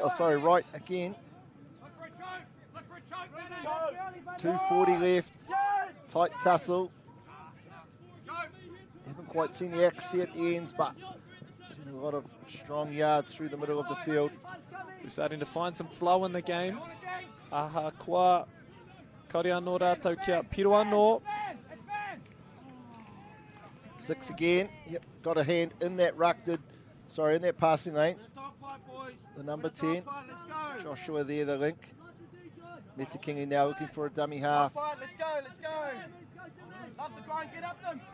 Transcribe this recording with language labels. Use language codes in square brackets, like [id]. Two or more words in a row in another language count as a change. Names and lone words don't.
[en] Oh, sorry, Wright again. 2:40 left. Tight tussle. Haven't quite seen the accuracy at the ends, but seen a lot of strong yards through the middle of the field. We're starting to find some flow in the game. [mi] Aha, kua kaore anō rātou kia piro anō. [en] 6 again. Yep, got a hand in that in that passing lane. The number 10, Joshua there, the link. Metakingi now looking for a dummy half. Let's go. Love the grind, get up them.